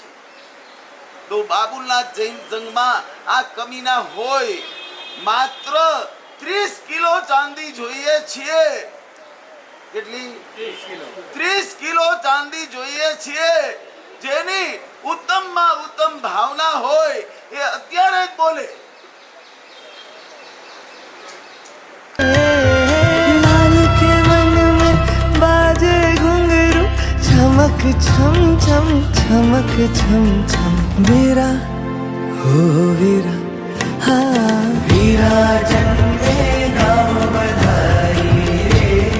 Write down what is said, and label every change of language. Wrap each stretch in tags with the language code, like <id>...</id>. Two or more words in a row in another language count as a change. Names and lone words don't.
<gu>તો બાબુલનાથ જૈન સંઘમાં આ કમીના હોય. માત્ર 30 કિલો ચાંદી જોઈએ છીએ. કેટલી? 30 કિલો ચાંદી જોઈએ છીએ. જેની ઉત્તમમાં ઉત્તમ ભાવના હોય એ અત્યારે જ બોલે.</gu> <hi>लाल के मन में बाजे घुंघरू, चमक छम छम चमक छम छम. वीरा हो वीरा, हाँ वीरा जन्मे गाँव बधाई रे,</hi>